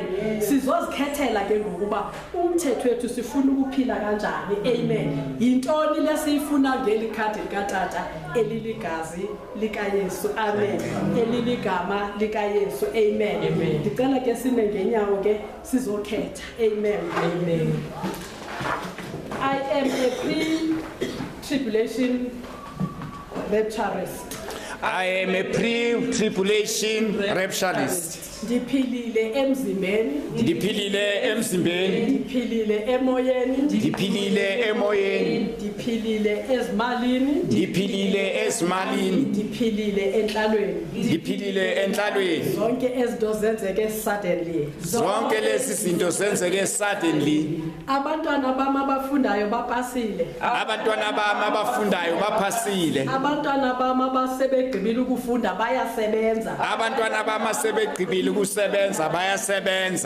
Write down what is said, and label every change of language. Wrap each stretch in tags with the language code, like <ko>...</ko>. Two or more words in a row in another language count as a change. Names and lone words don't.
<zu>Sizozikhethela ke ngokuba umthetho wethu sifuna ukuphila kanjani. Amen.</zu> <xh>Yintoni lesifuna ngeli khadi likatata eliligazi likaYesu. Amen. Eliligama likaYesu. Amen. Ndicela ke sime ngenyawo ke sizokhetha. Amen. Amen.</xh> <en>I am a pre-tribulation rapturist. I am a pre-tribulation rapturist.</en> <xh>Ndiphilile emzimbeni. Ndiphilile emzimbeni. Ndiphilile emoyeni. Ndiphilile emoyeni. Ndiphilile ezimalini. Ndiphilile ezimalini. Ndiphilile entlalweni. Ndiphilile entlalweni. Zonke ezinto zenzeke suddenly. Zonke lezi zinto zenzeke suddenly.</xh> <zu>Abantwana bami abafundayo bapasile. Abantwana bami abafundayo baphasile. Abantwana bami abasebegqibile ukufunda bayasebenza. Abantwana bami asebegqibile ukusebenza bayasebenza.</zu>